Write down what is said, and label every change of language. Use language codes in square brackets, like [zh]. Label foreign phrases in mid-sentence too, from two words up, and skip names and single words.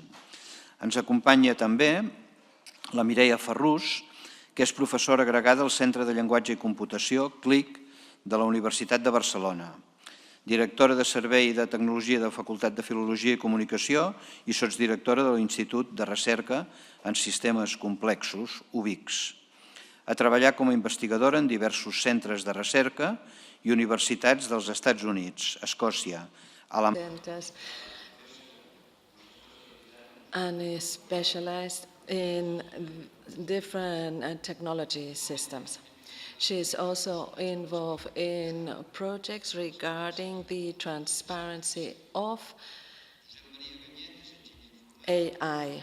[ca] Ens acompanya també la Mireia Farrús, que és professora agregada al Centre de Llenguatge i Computació, CLIC, de la Universitat de Barcelona, directora de Servei de Tecnologia de la Facultat de Filologia i Comunicació i sotsdirectora de l'Institut de Recerca en Sistemes Complexos, UBICS. Ha treballat com a investigadora en diversos centres de recerca i universitats dels Estats Units, Escòcia, Alemanya. [en] And is specialized in different technology systems. She is also involved in projects regarding the transparency of AI.